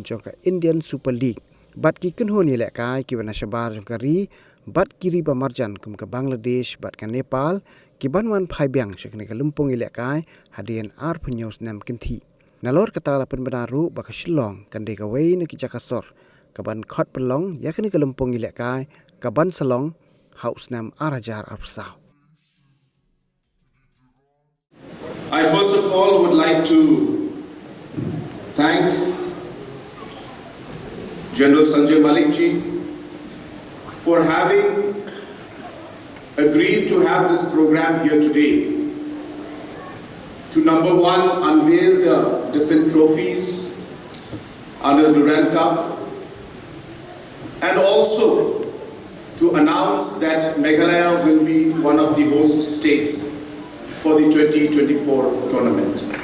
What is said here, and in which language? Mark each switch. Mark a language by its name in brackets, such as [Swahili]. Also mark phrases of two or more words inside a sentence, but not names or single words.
[Khasi] jong ka Indian Super League bat ki ken honi le kai ki bana shabar jong kari bat kiri ba marjan kum ka Bangladesh bat ka Nepal ki banwan phai byang shekne ka lumpung ile kai hadien ar phnyos nam ken thi nalor kata la pen banaru ba ka Shillong kan de ka wei na ki jakasor ka ban khot pelong ya kini ka lumpung ile kai ka ban salong house nam arajar arsaw. [English] I first of all would like to thank General Sanjay Malik ji for having agreed to have this program here today to number one, unveil the different trophies under Durand Cup and also to announce that Meghalaya will be one of the host states for the 2024 tournament.